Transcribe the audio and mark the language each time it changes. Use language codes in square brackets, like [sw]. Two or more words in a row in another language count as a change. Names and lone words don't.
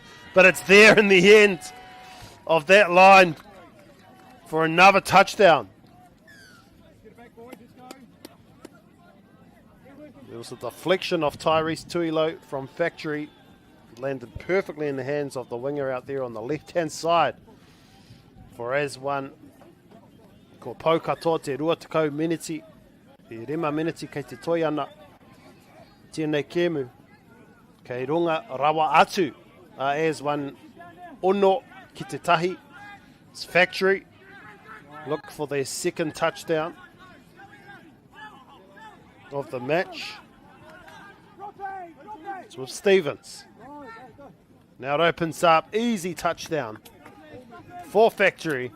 [en] But it's there in the end of that line for another touchdown. There was a deflection of Tyrese Tuilo from Factory. Landed perfectly in the hands of the winger out there on the left-hand side. For as one, [mi] ko pau katoa te rua tekau miniti, e rema miniti kei te toi ana, tēnei kēmu. Kei runga rawa atu. As one ono ki te tahi. [en] It's Factory. Look for their second touchdown of the match. It's with Stevens. Now it opens up. Easy touchdown for Factory.